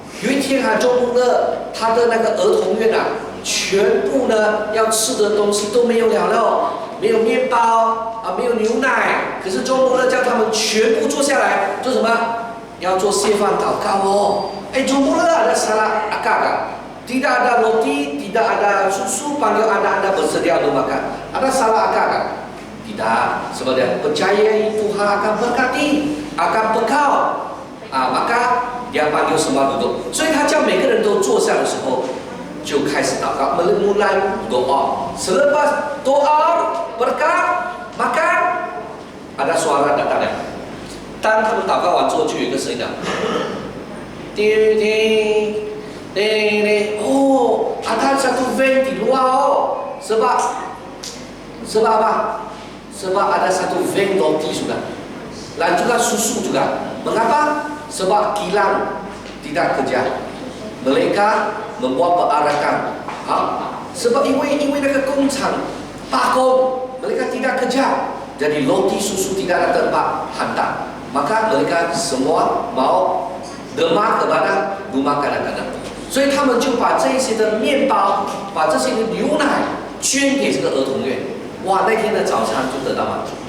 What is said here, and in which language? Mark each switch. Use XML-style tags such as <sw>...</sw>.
<zh>有一天John Muller他的那个儿童院全部呢要吃的东西都没有了，没没有面包啊，没有牛奶。可是周穆勒叫他们全部坐下来做什么？要做谢饭祷告哦。</zh> <ms>周穆勒ada salah agak-agak. Tidak ada roti, tidak ada susu, panggil anak-anak bersedia untuk makan. Ada salah agak-agak? Tidak. Sebenarnya percaya Tuhan akan berkati, akan bekal. Maka dia panggil semua duduk.</ms> <zh>所以他叫每个人都坐下的时候，就开始祷告，</zh> <ms>mulai doa. Selepas doa, berkat, makan, ada suara datang.</ms> <zh>当他们祷告完之后，就有一个声音的，叮叮叮叮，哦，</zh> <ms>ada satu van di luar oh, sebab apa? Sebab ada satu van roti sudah, dan juga susu juga. Mengapa? Sebab kilang tidak kerja. Mereka membuat perarakan. Sebab</ms> <zh>因为那个工厂罢工，</zh> <ms>mereka tidak kerja. Jadi roti susu tidak ada tempat hantar. Maka mereka semua mau demam kepada rumah kanak-kanak.</ms> <zh>所以他们就把这些的面包，把这些的牛奶捐给这个儿童院。哇，那天的早餐就得到满足。</zh>